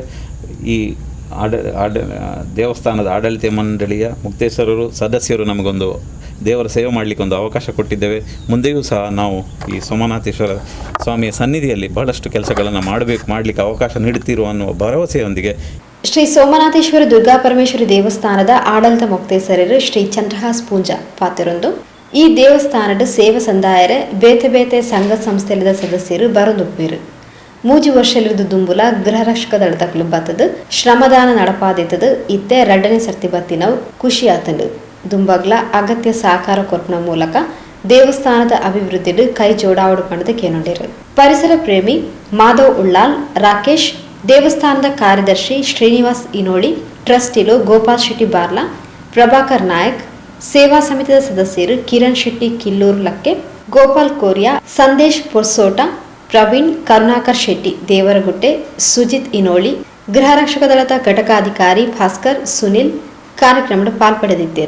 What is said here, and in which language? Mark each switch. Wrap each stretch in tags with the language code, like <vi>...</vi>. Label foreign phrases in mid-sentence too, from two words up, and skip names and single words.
<kn>ಈ ದೇವಸ್ಥಾನದ ಆಡಳಿತ ಮಂಡಳಿಯ ಮುಕ್ತೇಶ್ವರರು ಸದಸ್ಯರು ನಮಗೊಂದು ದೇವರ ಸೇವೆ ಮಾಡಲಿಕ್ಕೆ ಒಂದು ಅವಕಾಶ ಕೊಟ್ಟಿದ್ದೇವೆ. ಮುಂದೆಯೂ ಸಹ ನಾವು ಈ ಸೋಮನಾಥೇಶ್ವರ ಸ್ವಾಮಿಯ ಸನ್ನಿಧಿಯಲ್ಲಿ ಬಹಳಷ್ಟು ಕೆಲಸಗಳನ್ನು ಮಾಡಲಿಕ್ಕೆ ಅವಕಾಶ ನೀಡುತ್ತಿರುವ ಅನ್ನುವ ಭರವಸೆಯೊಂದಿಗೆ</kn> <tcy>ಶ್ರೀ ಸೋಮನಾಥೇಶ್ವರ ದುರ್ಗಾಪರಮೇಶ್ವರಿ ದೇವಸ್ಥಾನದ ಆಡಳಿತ ಮೊಕ್ತೇಸರರು ಶ್ರೀ ಚಂದ್ರಹಾಸ್ ಪೂಂಜಾ ಪಾತ್ರರೊಂದು ಈ ದೇವಸ್ಥಾನದ ಸೇವಾ ಸಂದಾಯರ ಬೇತೆ ಬೇತೆ ಸಂಘ ಸಂಸ್ಥೆಯ ಸದಸ್ಯರು ಬರದುಪ್ಪಿರು 3 ವರ್ಷಲಿರುದು ದುಂಬುಲ ಗೃಹ ರಕ್ಷಕ ದಳದ ಕ್ಲಬ್ ಆತದು ಶ್ರಮದಾನ ನಡಪಾದಿತದು ಇತ್ತೆ 2ನೇ ಸರ್ತಿ ಬತ್ತಿನವು ಖುಷಿ ಆತಂಡು ದುಂಬಗ್ಲ ಅಗತ್ಯ ಸಹಕಾರ ಕೊರ್ಪನ ಮೂಲಕ ದೇವಸ್ಥಾನದ ಅಭಿವೃದ್ಧಿಡು ಕೈ ಜೋಡಾವಡು ಪಣದ ಕೇನೊಂಡಿರು.</tcy> <kn>ಪರಿಸರ ಪ್ರೇಮಿ ಮಾಧವ್ ಉಳ್ಳಾಲ್, ರಾಕೇಶ್, ದೇವಸ್ಥಾನದ ಕಾರ್ಯದರ್ಶಿ ಶ್ರೀನಿವಾಸ್ ಇನೋಳಿ, ಟ್ರಸ್ಟಿಲು ಗೋಪಾಲ್ ಶೆಟ್ಟಿ ಬಾರ್ಲಾ, ಪ್ರಭಾಕರ್ ನಾಯಕ್, ಸೇವಾ ಸಮಿತಿಯ ಸದಸ್ಯರು ಕಿರಣ್ ಶೆಟ್ಟಿ ಕಿಲ್ಲೂರು ಲಕ್ಕೆ, ಗೋಪಾಲ್ ಕೋರಿಯಾ, ಸಂದೇಶ್ ಪೊರ್ಸೋಟ, ಪ್ರವೀಣ್, ಕರುಣಾಕರ್ ಶೆಟ್ಟಿ ದೇವರಗುಟ್ಟೆ, ಸುಜಿತ್ ಇನೋಳಿ, ಗೃಹ ರಕ್ಷಕ ದಳದ ಘಟಕಾಧಿಕಾರಿ ಭಾಸ್ಕರ್, ಸುನಿಲ್ ಕಾರ್ಯಕ್ರಮದ ಪಾಲ್ಪಡೆದಿದ್ದರು.</kn>